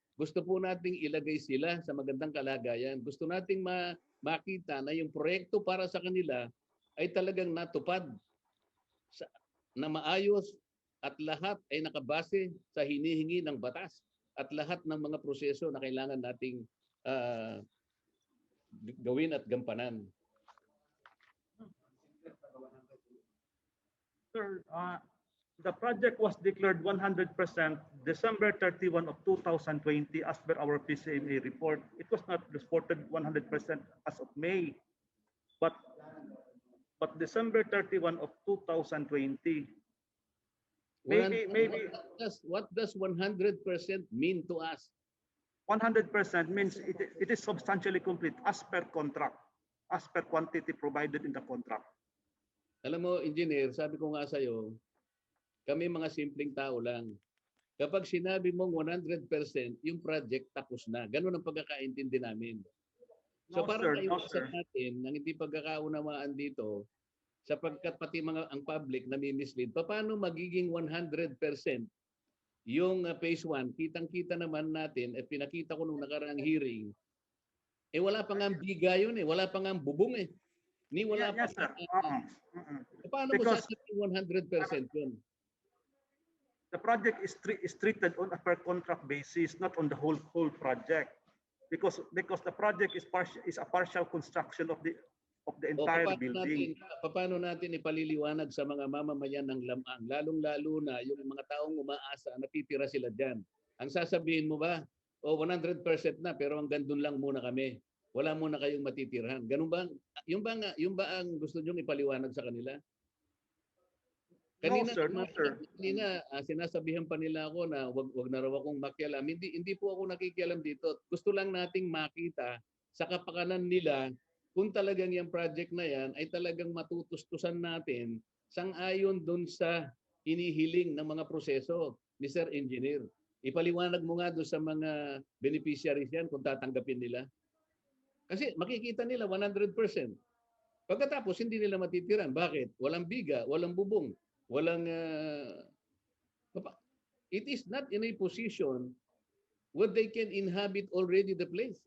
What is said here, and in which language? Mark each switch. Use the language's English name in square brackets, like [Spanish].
[Filipino] Gusto po nating ilagay sila sa magandang kalagayan. Gusto nating makita na yung proyekto para sa kanila ay talagang natupad na maayos at lahat ay nakabase sa hinihingi ng batas at lahat ng mga proseso na kailangan nating gawin at gampanan. [English] Sir, the project was declared 100% December 31 of 2020 as per our PCMA report. It was not reported 100% as of May, but December 31 of 2020. Maybe what does 100% mean to us? 100% means it is substantially complete as per contract, as per quantity provided in the contract. [Filipino] Alam mo, engineer, sabi ko nga sa'yo, kami mga simpleng tao lang. Kapag sinabi mong 100%, yung project tapos na. Ganun ang pagkakaintindi namin. So parang ayusin natin ng hindi pagkakaunawaan dito, sapagkat pati ang public nami-mislead. Paano magiging 100% yung phase 1? Kitang-kita naman natin, pinakita ko nung nakaraang hearing, wala pa nga biga yun Wala pa nga bubong Wala pa. [English] Yes, sir. [Filipino] Paano mo sasabing 100% yun? [English] The project is treated on a per contract basis, not on the whole project, because the project is a partial construction of the entire building. [Filipino] Paano natin ipaliliwanag sa mga mamamayan ng Lam-An, lalong-lalo na yung mga taong umaasa na titira sila diyan? Ang sasabihin mo ba, 100% na pero hanggang doon lang muna kami. Wala muna kayong matitirhan. Ganun ba? Yung ba ang gusto niyong ipaliwanag sa kanila? Kanina, [English] no, sir. [Filipino] Kanina, sinasabihan pa nila ako na wag na raw akong makialam. Hindi po ako nakikialam dito. Gusto lang nating makita sa kapakanan nila kung talagang yung project na yan ay talagang matutustusan natin sang-ayon doon sa hinihiling ng mga proseso ni Sir Engineer. Ipaliwanag mo nga doon sa mga beneficiaries yan kung tatanggapin nila. Kasi makikita nila 100%. Pagkatapos, hindi nila matitiran. Bakit? Walang biga, walang bubong, walang... [English] it is not in a position where they can inhabit already the place.